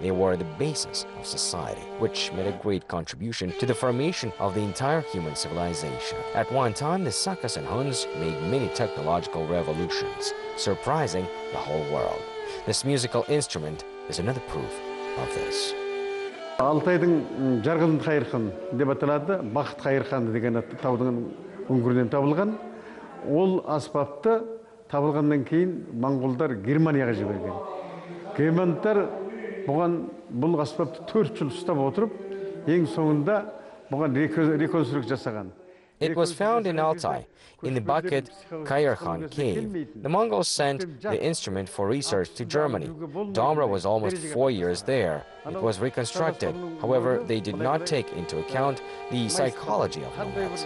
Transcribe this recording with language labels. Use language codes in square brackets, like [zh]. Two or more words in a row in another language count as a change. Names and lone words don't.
[en] They were the basis of society, which made a great contribution to the formation of the entire human civilization. At one time, the Sakas and Huns made many technological revolutions, surprising the whole world. This musical instrument is another proof of this. [kk] Алтайдың жарғын қайырхан деп аталады, бақыт қайырхан деген таудың үңгірінен табылған. Ол аспапты табылғаннан кейін моңғолдар Германияға жіберген. Германдар бұл аспапты 4 жыл ұстап отырып, ең соңында бұған реконструкция жасаған. [en] It was found in Altai, in the Bakit Kayarkhan cave. The Mongols sent the instrument for research to Germany. Dombra was almost 4 years there. It was reconstructed. However, they did not take into account the psychology of nomads.